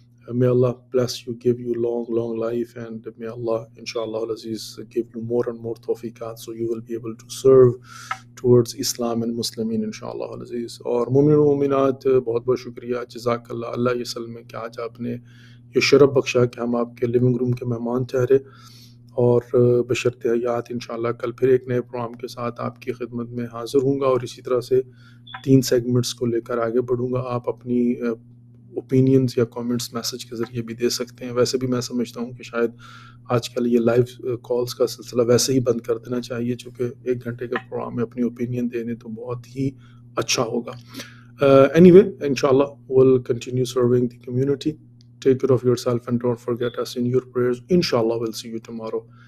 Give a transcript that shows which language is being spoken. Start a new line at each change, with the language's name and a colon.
English: May Allah bless you, give you long, long life, and may Allah, inshallah, Aziz, give you more and more tawfiqat, so you will be able to serve towards Islam and Muslimin, inshallah, Aziz.
Hindi: और मोमिन मोमिनात, बहुत बहुत शुक्रिया, जज़ाकल्लाह, अल्लाह ये सल्मे कि आज आपने ये शरफ बख्शा कि हम आपके लिविंग रूम के मेहमान ठहरे, और बशर्ते हयात इंशाल्लाह कल फिर एक नए प्रोग्राम के साथ आपकी खिदमत में हाज़िर हूँगा, और इसी तरह से 3 सेगमेंट्स को लेकर आगे बढ़ूँगा। आप अपनी ओपिनियंस या कमेंट्स मैसेज के ज़रिए भी दे सकते हैं। वैसे भी मैं समझता हूँ कि शायद आजकल ये लाइव कॉल्स का सिलसिला वैसे ही बंद कर देना चाहिए, चूँकि 1 घंटे के प्रोग्राम में अपनी ओपिनियन देने तो बहुत ही अच्छा होगा।
English: Anyway, inshallah, we'll continue serving the community. Take care of yourself and don't forget us in your prayers. Inshallah, we'll see you tomorrow.